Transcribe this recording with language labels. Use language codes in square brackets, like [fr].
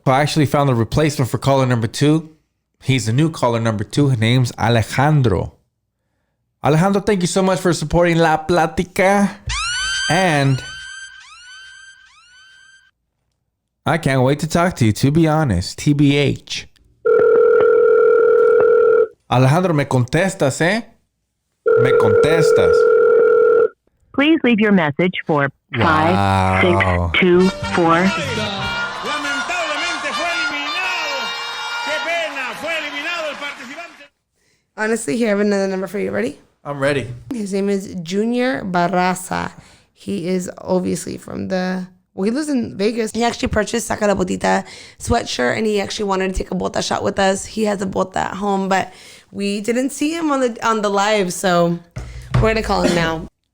[en] I actually found the replacement for caller number 2. He's the new caller number 2. His name's Alejandro. Alejandro, thank you so much for supporting La Platica. And I can't wait to talk to you, to be honest. TBH. [es] Alejandro, ¿me contestas, eh? ¿Me contestas? [en] Please leave your message for 5624. [es] Lamentablemente fue eliminado. Qué pena, fue eliminado el participante. [en] Honestly, here I have another number for you. Ready? I'm ready. His name is Junior Barraza. He is obviously from he lives in Vegas. He actually purchased Saca la Botita sweatshirt, and he actually wanted to take a bota shot with us. He has a bota at home, but we didn't see him on the live, so we're gonna call him now.